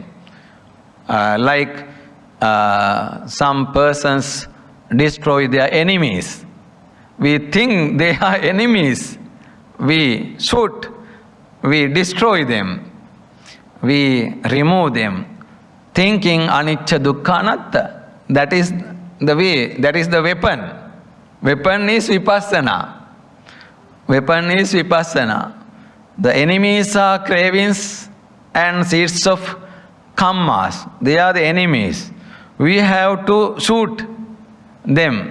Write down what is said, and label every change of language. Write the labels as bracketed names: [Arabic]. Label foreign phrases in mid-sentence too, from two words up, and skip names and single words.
[English] Like some persons destroy their enemies. We think they are enemies. We shoot. We destroy them. We remove them. Thinking [Pali] anicca dukkha anatta. [English] That is the way. That is the weapon. Weapon is vipassana. Weapon is vipassana. The enemies are cravings and seeds of kammas. They are the enemies. We have to shoot them.